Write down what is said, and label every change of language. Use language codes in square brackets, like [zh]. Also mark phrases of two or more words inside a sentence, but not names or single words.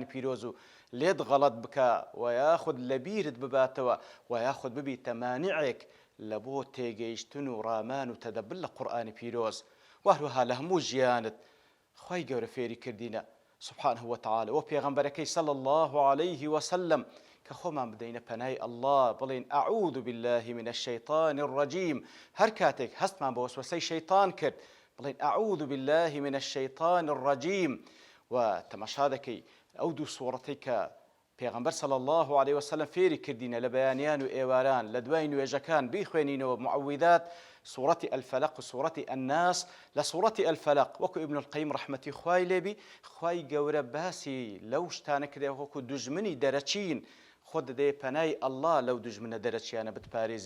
[ckb] پیرۆز و لێت غەڵەت بکە و یاخود لەبیرت بباتەوە و یاخود ببیتە مانیعێک لە بۆ تێگەیشتن و ڕامان و تەدەبر لە قورئانی پیرۆز و هەروەها لە هەموو ژیانت خوای گەورە فێری کردینە [ar] سبحانه وتعالى [ckb] و پێغەمبەرەکەی [ar] صلی الله عليه وسلم [ckb] کە خۆمان بدەینە پەنای ئەڵڵا بڵێن [ar] ئەعوذ بالله من الشیطان الرجیم [ckb] هەر کاتێک هەستمان بە وەسوەسەی شەیطان کرد بڵێن [ar] ئەعوذ بالله من الشیطان الرجیم [ckb] و تەماشا دەکەی ئەو دوو سوورەتەی کە پێغەمبەر [ar] صلی الله عليه وسلم [ckb] فێری کردینە لە بەیانیان و ئێواران لە دوای نوێژەکان بیخوێنینەوە معوذات سوورەتی الفەلق و سوورەتی الناس لە سوورەتی الفەلق وەکو ئیبن القەیم ڕەحمەتی خوای لێبی خوای گەورە باسی لەو شتانە کردێ وەکو دوژمنی دەرەچین خۆ دەدەیە پەنای ئەڵڵا لەو دوژمنە دەرەچیانە بتپارێزی